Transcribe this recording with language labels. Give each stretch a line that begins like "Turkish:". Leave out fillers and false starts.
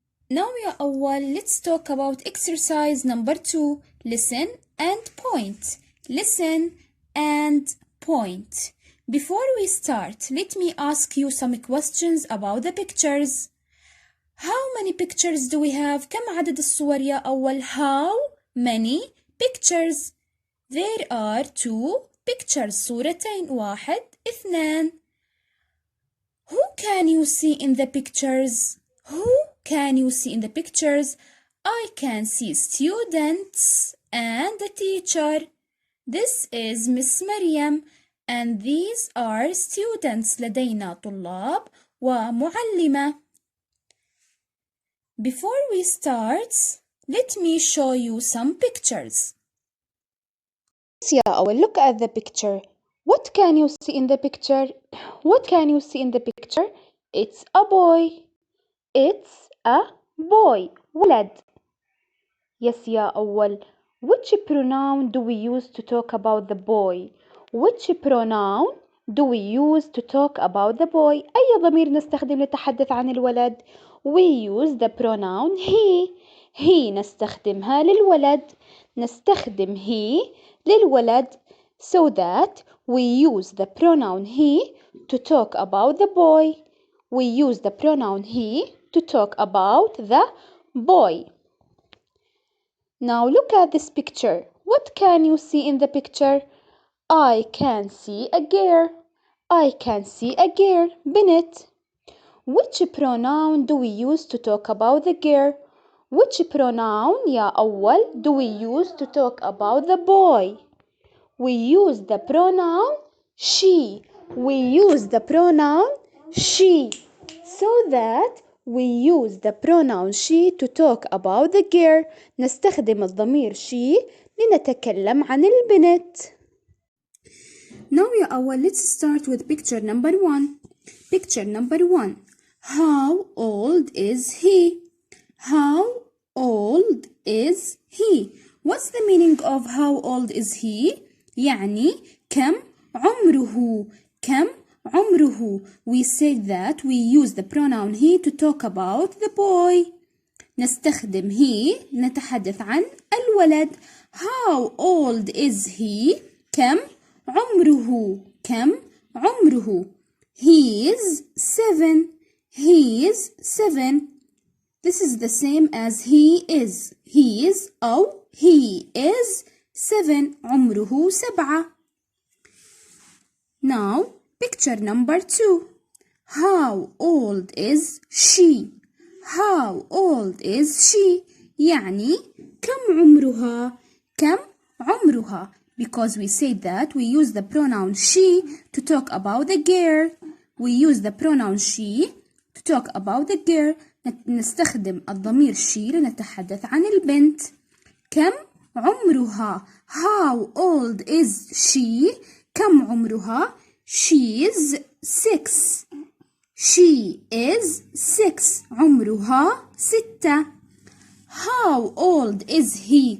English: Now
Arabic: يا أول,
English: let's talk about exercise number 2. Listen and point. Listen and point. Before we start, let me ask you some questions about the pictures. How many pictures do we have?
Arabic: كم عدد الصور يا أول؟
English: How many pictures? There are 2 pictures.
Arabic: صورتين.
English: 1 2. Who can you see in the pictures? Who can you see in the pictures? I can see students and a teacher. This is Miss Maryam and these are students.
Arabic: لدينا طلاب ومعلمة.
English: Before we start, let me show you some pictures.
Arabic: يا أول,
English: look at the picture. What can you see in the picture? What can you see in the picture? It's a boy. It's a boy.
Arabic: ولد.
English: Yes
Arabic: يا أول.
English: Which pronoun do we use to talk about the boy? Which pronoun do we use to talk about the boy?
Arabic: أي ضمير نستخدم للتحدث عن الولد؟
English: We use the pronoun he.
Arabic: He نستخدمها للولد. نستخدم he للولد.
English: So that we use the pronoun he to talk about the boy. We use the pronoun he to talk about the boy. Now look at this picture. What can you see in the picture? I can see a girl. I can see a girl.
Arabic: بنت.
English: Which pronoun do we use to talk about the girl? Which pronoun
Arabic: يا أول
English: do we use to talk about the boy? We use the pronoun she. We use the pronoun she. So that we use the pronoun she to talk about the girl.
Arabic: نستخدم الضمير she لنتكلم عن البنت.
English: Now
Arabic: يا أول,
English: let's start with picture number 1. Picture number 1. How old is he? How old is he? What's the meaning of how old is he?
Arabic: يعني كم عمره؟ كم عمره?
English: We said that we use the pronoun he to talk about the boy.
Arabic: نستخدم he نتحدث عن الولد.
English: How old is he?
Arabic: كم عمره؟ كم عمره؟
English: He is 7. He is 7. This is the same as he is. He is أو he is 7.
Arabic: عمره 7.
English: Now picture number 2. How old is she? How old is she?
Arabic: يعني كم عمرها؟ كم عمرها?
English: Because we said that we use the pronoun she to talk about the girl. We use the pronoun she to talk about the girl.
Arabic: نستخدم الضمير she لنتحدث عن البنت. كم عمرها؟
English: How old is she?
Arabic: كم عمرها؟
English: She is 6. She is 6.
Arabic: عمرها 6.
English: How old is he?